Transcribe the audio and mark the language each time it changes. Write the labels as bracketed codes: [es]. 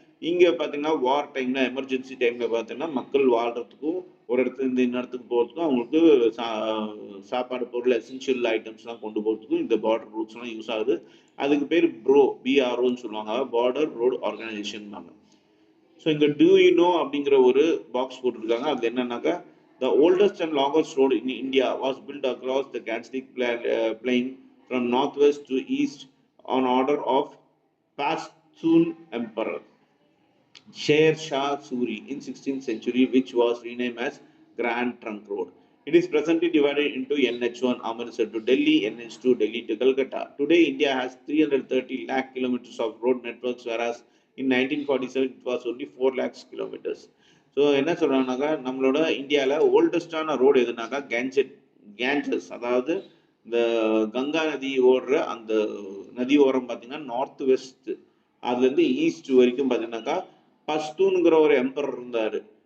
[ta] இங்க பார்த்தீங்கன்னா வார் டைம்ல, எமர்ஜென்சி டைம்ல பார்த்தீங்கன்னா மக்கள் வாழ்றதுக்கும் ஒரு இடத்துல இருந்து இன்னொரு இடத்துக்கு போகிறதுக்கும் அவங்களுக்கு சாப்பாடு பொருள் எசென்ஷியல் ஐட்டம்ஸ்லாம் கொண்டு போகிறதுக்கும் இந்த பார்டர் ரூட்ஸ்லாம் யூஸ் ஆகுது. அதுக்கு பேர் பிஆர்ஓன்னு சொல்லுவாங்க, பார்டர் ரோடு ஆர்கனைசேஷன். ஸோ இங்கே டூ யூ நோ அப்படிங்கிற ஒரு பாக்ஸ் போட்டிருக்காங்க. அது என்னன்னாக்கா [en] the oldest and longest road in India was built across the Gangetic plain from northwest to east on order of Pashtun Emperor Sher Shah Suri in 16th century, which was renamed as Grand Trunk Road. It is presently divided into NH1 Amritsar to Delhi, NH2 Delhi to Calcutta. Today, India has 330 lakh kilometers of road networks, whereas in 1947 it was only 4 lakhs kilometers. [ta] So என்ன சொல்கிறாங்கனாக்கா நம்மளோட இந்தியாவில் ஓல்டஸ்டான road எதுனாக்கா Ganges, அதாவது இந்த கங்கா நதி ஓடுற அந்த நதி ஓரம் பார்த்தீங்கன்னா நார்த் வெஸ்ட் அதுலேருந்து ஈஸ்ட் வரைக்கும் பார்த்தீங்கன்னாக்கா பஷ்தூனுங்கிற ஒரு எம்பரர் இருந்தார்.